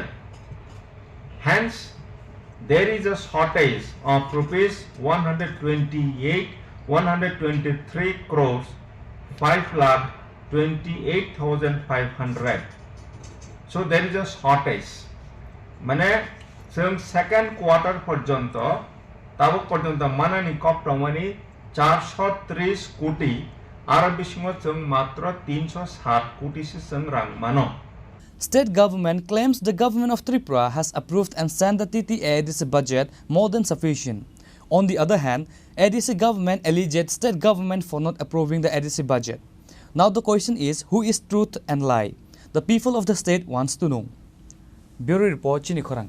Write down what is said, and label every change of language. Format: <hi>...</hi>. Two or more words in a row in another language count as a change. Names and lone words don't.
<en>Hence, there is a shortage of rupees 123 crores 5,28,500. So there is a shortage.</en> <trp>Mane जों</trp> <en>second quarter</en> <trp>पर्यन्त ताबक पर्यन्त मानानि कप्टमनि 430 कोटी आरो बिसिङो जों मात्र 307 कोटी से जों रां मानो</trp> <en>State government claims the government of Tripura has approved and sent the TTA-ADC budget more than sufficient. On the other hand, ADC government alleged state government for not approving the ADC budget. Now the question is, who is truth and lie? The people of the state wants to know.</en>